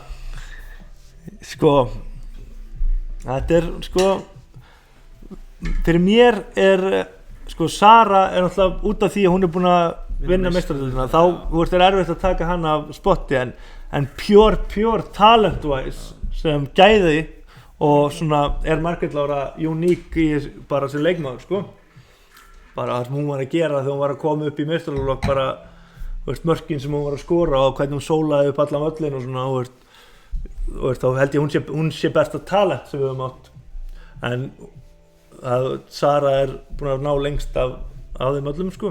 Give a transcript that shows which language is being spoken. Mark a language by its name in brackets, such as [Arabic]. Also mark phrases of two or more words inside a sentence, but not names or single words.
[Icelandic] Sko þetta er sko fyrir mér er sko Sara er náttúrulega út af því að hún er búin að vinna meistaradeildina þá er erfitt að taka hana af spotti en [English] pure talent-wise [Icelandic] sem gæði og svona Margrét Lára uník í bara sem leikmaður sko. Bara það sem hún var að gera þegar hún var að koma upp í meistaraflokk, bara mörkin sem hún var að skora og hvernig hún sólaði upp allan völlin og svona þá held ég hún sé besta talent sem við höfum átt, en Sara búin að ná lengst af þeim öllum sko.